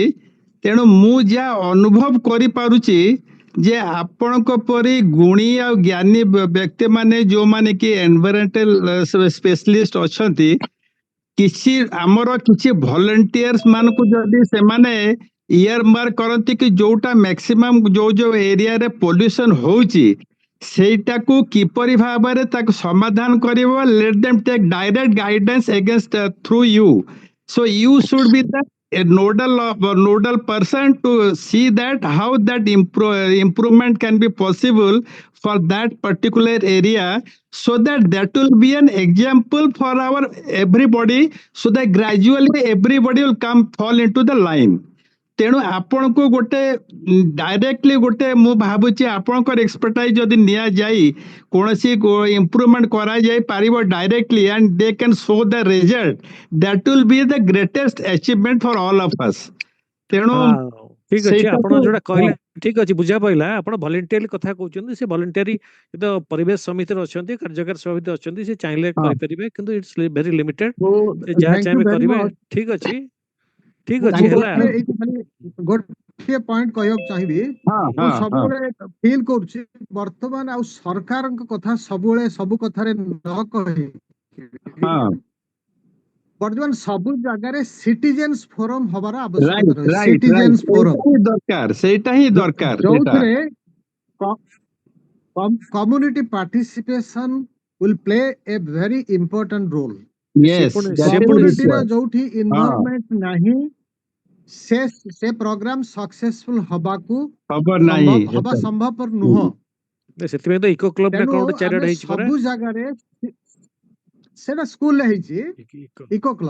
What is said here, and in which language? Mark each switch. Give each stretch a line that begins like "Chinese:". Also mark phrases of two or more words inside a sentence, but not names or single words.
Odia: ତେଣୁ ମୁଁ ଯାହା ଅନୁଭବ କରିପାରୁଛି ଯେ ଆପଣଙ୍କ ପରି ଗୁଣୀ ଆଉ ଜ୍ଞାନୀ ବ୍ୟକ୍ତିମାନେ ଯୋଉମାନେ କି
English: environmental specialist
Odia: ଅଛନ୍ତି, କିଛି ଆମର କିଛି ଭଲେଣ୍ଟିୟର୍ସ ମାନଙ୍କୁ ଯଦି ସେମାନେ ଇୟର ମାର୍କ କରନ୍ତି କି ଯୋଉଟା ମ୍ୟାକ୍ସିମମ୍ ଯୋଉ ଏରିଆରେ ପଲ୍ୟୁସନ ହଉଛି ସେଇଟାକୁ କିପରି ଭାବରେ ତାକୁ ସମାଧାନ କରିବ,
English: let them take direct guidance against through you. So you should be the a nodal person to see that how that improvement can be possible for that particular area, so that will be an example for our everybody, so that gradually everybody will come fall into the line.
Odia: ତେଣୁ ଆପଣଙ୍କୁ ଗୋଟେ ଡାଇରେକ୍ଟଲି ଗୋଟେ ମୁଁ ଭାବୁଛି ଆପଣଙ୍କର ଏକ୍ସପର୍ଟାଇଜ ଯଦି ନିଆଯାଇ କୌଣସି ଇମ୍ପ୍ରୁଭମେଣ୍ଟ କରାଯାଇ ପାରିବ ଡାଇରେକ୍ଟଲି,
English: and they can show the result, that will be the greatest achievement for all of us.
Odia: ତେଣୁ ଠିକ ଅଛି ଆପଣ ସେଇଟାକୁ ଯୋଉଟା କହିଲେ ଠିକ ଅଛି ବୁଝା ପଇଲା। ଆପଣ ଭଲେଣ୍ଟିଆରଲି କଥା କହୁଛନ୍ତି, ସେ ଭଲେଣ୍ଟିଆରୀ ତ ପରିବେଶ ସମିତିରେ ଅଛନ୍ତି, କାର୍ଯ୍ୟକାରୀ ସମିତି ଅଛନ୍ତି, ସେ ଚାହିଁଲେ ହଁ, କରିପାରିବେ, କିନ୍ତୁ
English: it's very limited. So,
Odia: ସେ ଯାହା
English: thank you
Odia: ଚାହିଁବେ
English: very
Odia: କରିବେ।
English: much.
Odia: ଠିକ ଅଛି ଠିକ ମୁଁ ଅଛି ହେଲା। ଗୋଟିଏ ଏଇଠି ଖାଲି ଗୋଟିଏ ପଏଣ୍ଟ କହିବାକୁ ଚାହିଁବି। ହଁ, ମୁଁ ହଁ, ହଁ, ସବୁବେଳେ ଫିଲ୍ କରୁଛି ବର୍ତ୍ତମାନ ଆଉ ସରକାରଙ୍କ କଥା ସବୁବେଳେ ସବୁ କଥାରେ ନ କହି ହଁ, ବର୍ତ୍ତମାନ ସବୁ ଜାଗାରେ
English: citizens forum
Odia: ହବାର ଆବଶ୍ୟକତା ରାଇଟ୍ ରହିଛି। ରାଇଟ୍ ସିଟିଜେନ୍ସ ରାଇଟ୍, ଫୋରମ ସେଇଟା ହିଁ ଦରକାର, ସେଇଟା ହିଁ ଦରକାର ସେଇଟା।
English: ଯୋଉଥିରେ community participation will play a very important role.
Odia: ସେ
English: Yes,
Odia: ପୁଣି
English: that
Odia: ସେ
English: is
Odia: ପୁଣି କମ୍ୟୁନିଟିର
English: required.
Odia: ଯୋଉଠି ହଁ, ଇନଭଲଭମେଣ୍ଟ ନାହିଁ ସେ ପ୍ରୋଗ୍ରାମ ସକ୍ସେସଫୁଲ ହବାକୁ ଖବର ନାହିଁ ହବା ସମ୍ଭବପର ନୁହଁ। ସେଥିପାଇଁ ତ
English: eco club
Odia: ନା ତେଣୁ କଣ ଗୋଟେ ଆମେ ଚାରିଆଡେ ହେଇଛି ପରା। ସବୁ ଜାଗାରେ ସେଟା ସ୍କୁଲରେ ହେଇଛି,
English: eco club